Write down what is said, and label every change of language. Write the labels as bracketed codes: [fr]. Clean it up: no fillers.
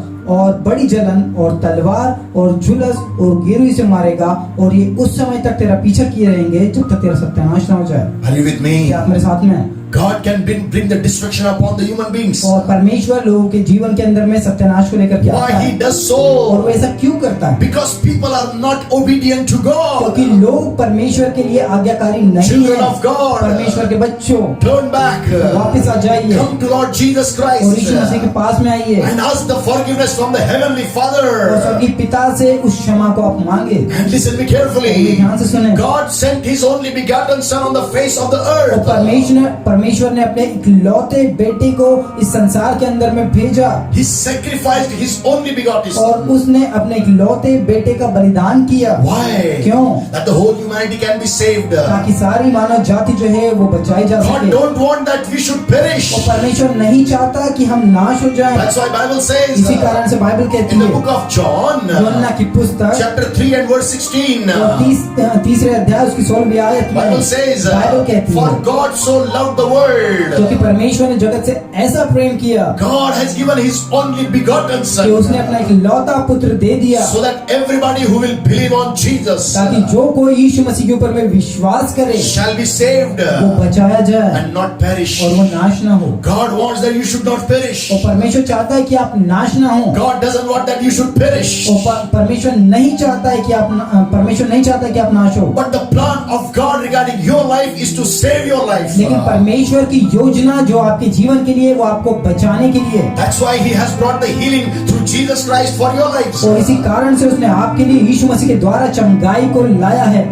[hi] और बड़ी जलन और तलवार और झुलस और गिरोही से मारेगा, और ये उस समय तक तेरा पीछा किए रहेंगे जब तक तेरा सत्यानाश ना हो जाए। [en] Are you with me? [hi] क्या आप मेरे साथ में हैं? [en] God can bring the destruction upon the human beings. [hi] और परमेश्वर लोगों के जीवन के अंदर में सत्यानाश को लेकर के आता [en] Why [hi] है। [en] he does [hi] और वो [en] so? [hi] ऐसा क्यों करता है? [en] Because people are not obedient to [hi] क्योंकि [en] God. [hi] लोग परमेश्वर के लिए आज्ञाकारी नहीं [en] Children [hi] है। [en] of God. [hi] परमेश्वर के बच्चों, [en] Turn back. [hi] वापस आ जाइए [en] Come to Lord Jesus [hi] और यीशु मसीह के [en] Christ [hi] पास में आइए [en] and ask the forgiveness from the Heavenly [hi] और [en] Father. [hi] स्वर्गीय पिता से उस क्षमा को आप मांगे। [en] And listen me [hi] और [en] carefully. [hi] ध्यान से सुने। [en] God sent His only begotten Son on the face of the [hi] और [en] earth. [hi] परमेश्वर ने अपने इकलौते बेटे को इस संसार के अंदर में भेजा [en] He sacrificed His only begotten [hi] और [en] Son. [hi] उसने अपने इकलौते बेटे का बलिदान किया। [en] Why? [hi] क्यों? [en] That the whole humanity can be saved. [hi] ताकि सारी मानव जाति जो है वो बचाई जा [en] God [hi] सके। [en] don't want that we should perish. [hi] और परमेश्वर नहीं चाहता कि हम नाश हो जाएं। [en] That's why Bible says [hi] इसी कारण से बाइबल कहती [en] in the [hi] है [en] book of John, [hi] यूहन्ना की पुस्तक [en] chapter 3 and verse 16. [hi] और तीसरे अध्याय उसकी 16वीं आयत में [en] Bible says, [hi] बाइबल कहती [en] for [hi] है [en] God so loved the world. [hi] क्योंकि परमेश्वर ने जगत से ऐसा प्रेम किया [en] God has given His only begotten [hi] कि [en] Son [hi] उसने अपना इकलौता पुत्र दे दिया [en] so that everybody who will believe on Jesus [hi] ताकि जो कोई यीशु मसीह के ऊपर में विश्वास करे [en] shall be saved [hi] वो बचाया जाए [en] and not perish. [hi] और वो नाश ना हो। [en] God wants that you should not perish. [hi] और परमेश्वर चाहता है कि आप नाश ना हो। [en] God doesn't want that you should perish. [hi] और परमेश्वर नहीं चाहता है कि आप नाश हो। [en] But the plan of God regarding your life is to save your life. [hi] लेकिन परमेश्वर की योजना जो आपके जीवन के लिए वो आपको बचाने के लिए, [en] That's why He has brought the healing through Jesus Christ for your lives. [hi] और इसी कारण से उसने आपके लिए यीशु मसीह के द्वारा चंगाई को लाया है।